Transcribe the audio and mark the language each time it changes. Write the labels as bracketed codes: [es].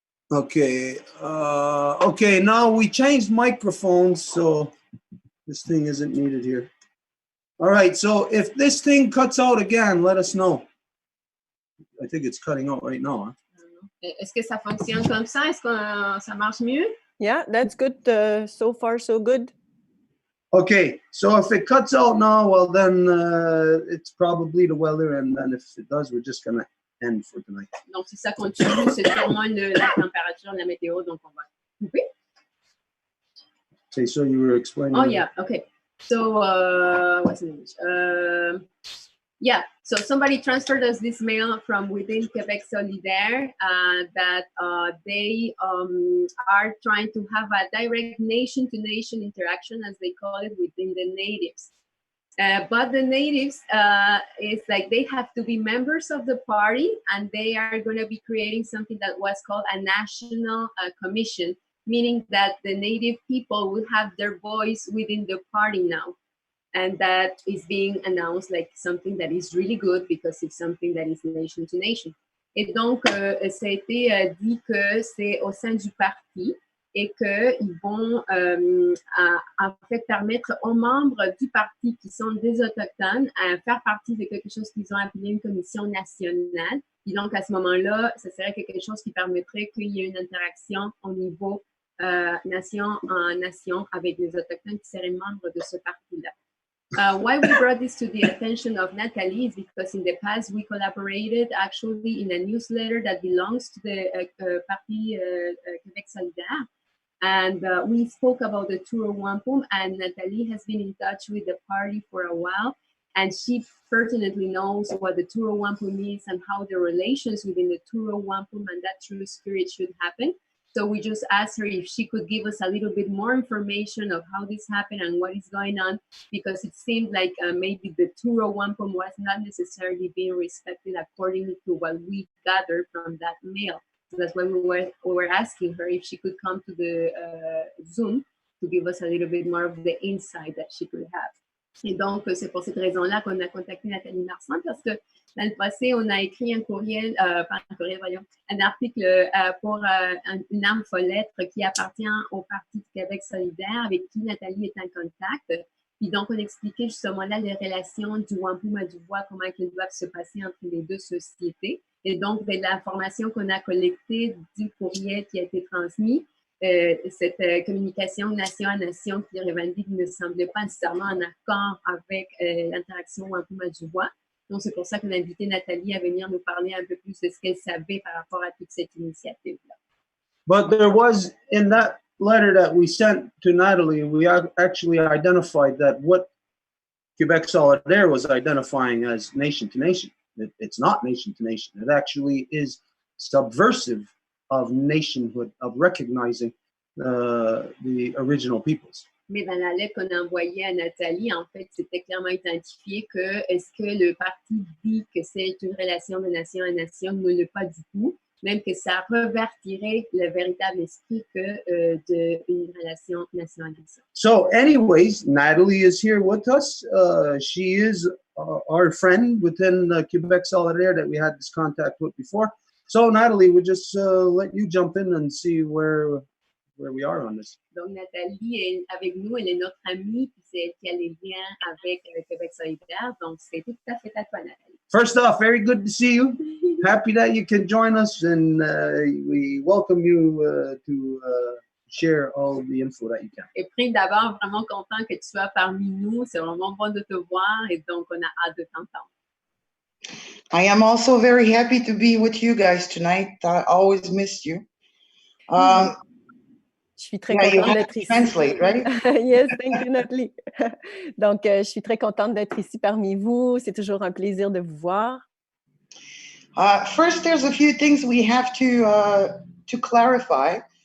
[en] Okay. Okay, now we changed microphones, so this thing isn't needed here. All right, so if this thing cuts out again, let us know. I think it's cutting out right now. Huh? [fr] Est-ce que ça fonctionne comme ça? Est-ce que ça marche mieux? [en] Yeah, that's good. So far, so good. Okay, so if it cuts out now, well then it's probably the weather, and then if it does, we're just gonna end for tonight. [fr] Donc si ça continue, c'est sûrement la température, la météo, donc on va couper. [en] Okay, so you were explaining. Oh yeah, okay. So what's in English? Yeah, so somebody transferred us this mail from within Québec Solidaire that they are trying to have a direct nation-to-nation interaction, as they call it, within the natives. But the natives, is like they have to be members of the party, and they are going to be creating something that was called a national commission, meaning that the native people will have their voice within the party now. And that is being announced like something that is really good because it's something that is nation to nation. [fr] Et donc, ça a été dit que c'est au sein du parti et qu'ils vont en fait permettre aux membres du parti qui sont des Autochtones à faire partie de quelque chose qu'ils ont appelé une commission nationale. Et donc, à ce moment-là, ce serait quelque chose qui permettrait qu'il y ait une interaction au niveau nation en nation avec les Autochtones qui seraient membres de ce parti-là. [en] Why we brought this to the attention of Nathalie is because in the past we collaborated actually in a newsletter that belongs to the Parti Québec Solidaire, and we spoke about the Turo Wampum, and Nathalie has been in touch with the party for a while, and she pertinently knows what the Turo Wampum is and how the relations within the Turo Wampum and that true spirit should happen. So we just asked her if she could give us a little bit more information of how this happened and what is going on, because it seemed like maybe the Turo Wampum was not necessarily being respected according to what we gathered from that mail. So that's why we were asking her if she could come to the Zoom to give us a little bit more of the insight that she could have. [fr] Et donc, c'est pour cette raison-là qu'on a contacté Nathalie Marsan, parce que dans le passé, on a écrit un courriel, pas un courriel, voyons, un article pour une infolettre qui appartient au Parti du Québec solidaire, avec qui Nathalie est en contact. Puis donc, on expliquait justement là les relations du Wampum et du Bois, comment elles doivent se passer entre les deux sociétés. Et donc, de l'information qu'on a collectée du courriel qui a été transmis, cette communication nation à nation qui revendique ne semblait pas nécessairement en accord avec l'interaction Wampum et du Bois. Donc, c'est pour ça qu'on a invité Nathalie à venir nous parler un peu plus de ce qu'elle savait par rapport à toute cette initiative-là. [en] But there was, in that letter that we sent to Natalie, we actually identified that what Québec Solidaire was identifying as nation to nation. It's not nation to nation. It actually is subversive of nationhood, of recognizing the original peoples. [fr] Mais dans la lettre qu'on a envoyée à Nathalie, en fait, c'était clairement identifié que est-ce que le parti dit que c'est une relation de nation à nation, ne l'est pas du tout, même que ça revertirait le véritable esprit que d'une relation nation à nation. [en] So anyways, Natalie is here with us. She is our friend within Québec Solidaire that we had this contact with before. So Natalie, we'll just let you jump in and see where we are on this. [fr] Donc Nathalie est avec nous, elle est notre amie, puis c'est elle qui a les liens avec Québec solidaire, donc c'est tout à fait à toi Nathalie. [en] First off, very good to see you. Happy that you can join us, and we welcome you to share all the info that you can. [fr] Et puis d'abord, vraiment content que tu sois parmi nous, c'est vraiment bon de te voir, et donc on a hâte de t'entendre. [en] I am also very happy to be with you guys tonight. I always missed you. [fr] Je suis très [en] Yeah, you [fr] contente [en] have [fr] d'être [en] to [fr] ici. [en] translate, right? Yes, thank you, Natalie. [fr] Donc, je suis très contente d'être ici parmi vous. C'est toujours un plaisir de vous voir. [en] First, there's a few things we have to clarify.